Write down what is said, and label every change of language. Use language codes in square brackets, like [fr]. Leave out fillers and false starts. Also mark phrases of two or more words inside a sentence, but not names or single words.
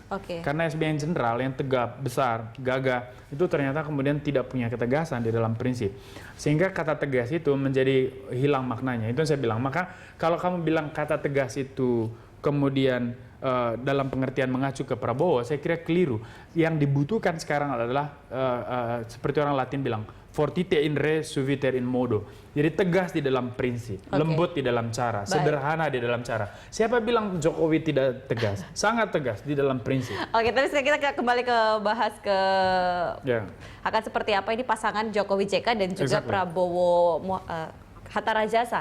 [id] Karena SBY yang jenderal, yang tegap, besar, gagah, itu ternyata kemudian tidak punya ketegasan di dalam prinsip. Sehingga kata tegas itu menjadi hilang maknanya. Itu yang saya bilang. Maka kalau kamu bilang kata tegas itu kemudian dalam pengertian mengacu ke Prabowo, saya kira keliru. Yang dibutuhkan sekarang adalah seperti orang Latin bilang, [la] fortite in re, suaviter in modo. [id] Jadi tegas di dalam prinsip, lembut di dalam cara, sederhana di dalam cara. Siapa bilang Jokowi tidak tegas? Sangat tegas di dalam prinsip. Terus kita kembali ke bahas akan seperti apa ini pasangan Jokowi JK dan juga Prabowo Hatta Rajasa.